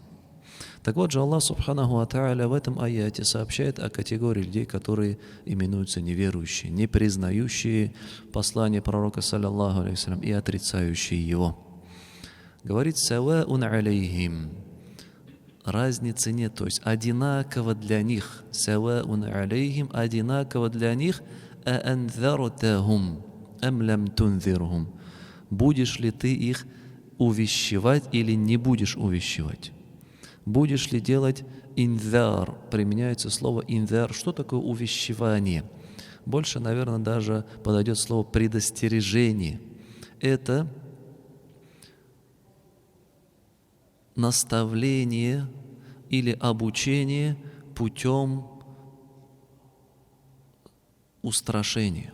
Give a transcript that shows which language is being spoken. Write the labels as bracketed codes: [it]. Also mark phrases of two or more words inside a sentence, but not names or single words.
[ru] Так вот же, [ar] الله سبحانه وتعالى [ru] в этом аяте сообщает о категории людей, которые именуются неверующие, не признающие послание пророка, [ar] صلى الله عليه وسلم, [ru] и отрицающие его. Говорит: [ar] «سواء عليهم». [ru] Разницы нет, то есть одинаково для них. [ar] «سواء عليهم», [ru] одинаково для них. [ar] «أأنذرتهم أم لم تنذرهم». [ru] Будешь ли ты их увещевать или не будешь увещевать? Будешь ли делать инзар? Применяется слово инзар. Что такое увещевание? Больше, наверное, даже подойдет слово предостережение. Это наставление или обучение путем устрашения.